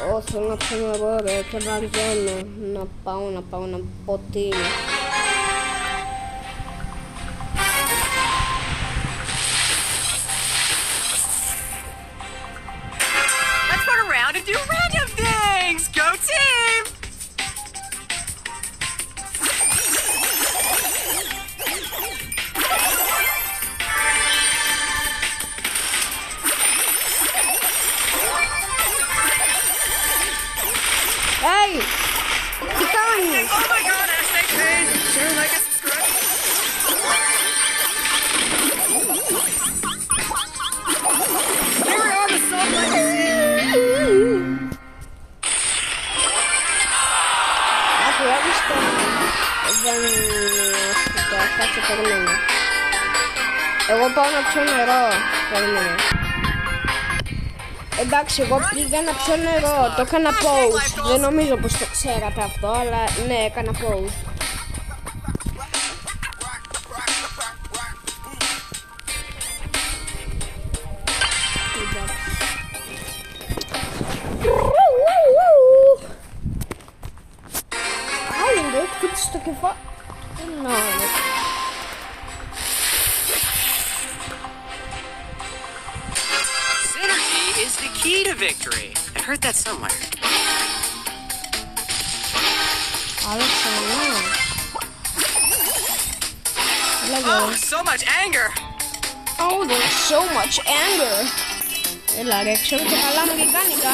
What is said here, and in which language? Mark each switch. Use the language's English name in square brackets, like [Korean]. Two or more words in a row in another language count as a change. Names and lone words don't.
[Greek] θέλω νερό ρε και βαριέμαι να πάω να ποτήρι. [English] Let's run around and do random things! Go team! Hey! [Greek] Τι κάνεις? [English] Oh my god, hashtag pain! Share, like, and subscribe! Here we are, the song legacy! [Greek] Τουλάχιστον δεν κάτσε περιμένω. Εγώ πάω να πιω νερό. Περιμένω. Εντάξει, εγώ πήγα να πιω νερό. Το έκανα post. Δεν νομίζω πως το ξέρατε αυτό, αλλά ναι, έκανα post. Άιντε, χτύπησε το κεφάλι. [English] Synergy is the key to victory. I heard that somewhere. Oh, so much anger! Oh, there's so much anger. [Greek] Έλα ρε, ξέρω και καλά αμερικάνικα.